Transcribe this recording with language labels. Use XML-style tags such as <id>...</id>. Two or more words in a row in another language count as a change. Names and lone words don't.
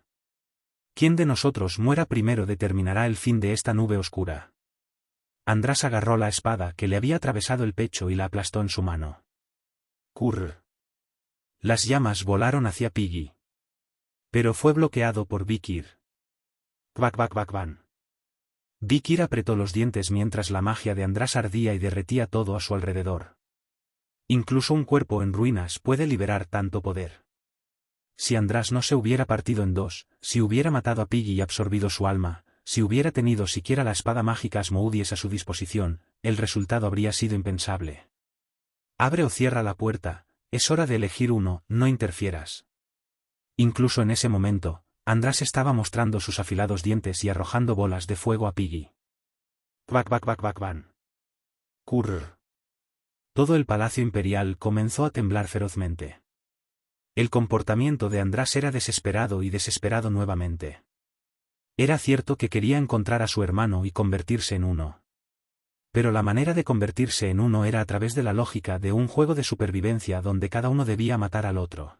<es>Quien de nosotros muera primero determinará el fin de esta nube oscura. András agarró la espada que le había atravesado el pecho y la aplastó en su mano. Curr. Las llamas volaron hacia Piggy. Pero fue bloqueado por Vikir. Kvak kvak kvak van. Vikir apretó los dientes mientras la magia de András ardía y derretía todo a su alrededor. Incluso un cuerpo en ruinas puede liberar tanto poder. Si András no se hubiera partido en dos, si hubiera matado a Piggy y absorbido su alma, si hubiera tenido siquiera la espada mágica Asmodeus a su disposición, el resultado habría sido impensable. Abre o cierra la puerta, es hora de elegir uno, no interfieras. Incluso en ese momento, András estaba mostrando sus afilados dientes y arrojando bolas de fuego a Piggy. Kvak kvak kvak kvak van. Kurr. Todo el palacio imperial comenzó a temblar ferozmente. El comportamiento de András era desesperado y desesperado nuevamente. Era cierto que quería encontrar a su hermano y convertirse en uno. Pero la manera de convertirse en uno era a través de la lógica de un juego de supervivencia donde cada uno debía matar al otro.</es>